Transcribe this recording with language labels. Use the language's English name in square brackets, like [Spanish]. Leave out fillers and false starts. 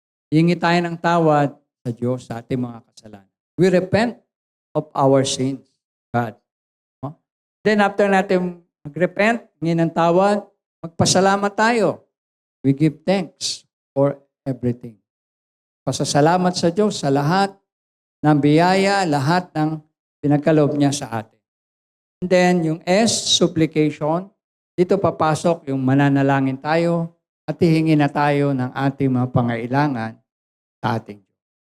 [Filipino] Hingi tayo ng tawad sa Diyos sa ating mga kasalanan. [English] We repent of our sins, God. [Filipino] No? Then after natin mag-repent, hingi ng tawad, magpasalamat tayo. [English] We give thanks for everything. [Filipino] Pasasalamat sa Diyos sa lahat ng biyaya, lahat ng pinagkaloob niya sa atin. [English] And then, [Filipino] yung S, supplication. Dito papasok yung mananalangin tayo at hihingi na tayo ng ating mga pangailangan sa ating Diyos.